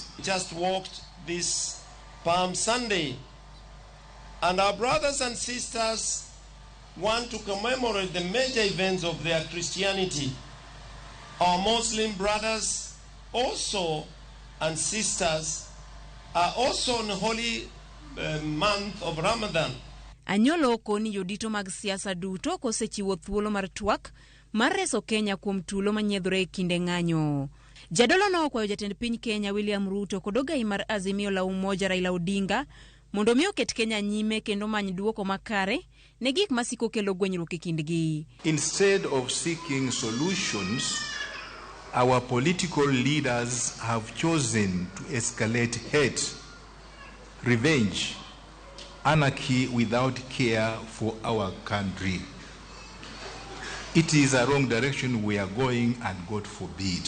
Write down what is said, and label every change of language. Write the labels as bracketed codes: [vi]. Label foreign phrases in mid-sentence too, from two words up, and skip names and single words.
[en] Just walked this Palm Sunday, and our brothers and sisters want to commemorate the major events of their Christianity. Our Muslim brothers also and sisters are also in the holy month of Ramadan. [luo] Anyolo koni jodito mag siasa duto kosechiwo thuolo mar twak mar reso Kenya kuom tulo manyiedhore e kinde ng'anyo. Jadolo no okwayo jatend piny Kenya William Ruto kod ogai mar azimio la umoja Raila Odinga mondo mi oket Kenya nyime kendo many duoko makare ne gik masiko kelo gwenyruok e kindgi. [en] Instead of seeking solutions, our political leaders have chosen to escalate hate, revenge, anarchy without care for our country. It is a wrong direction we are going, and God forbid.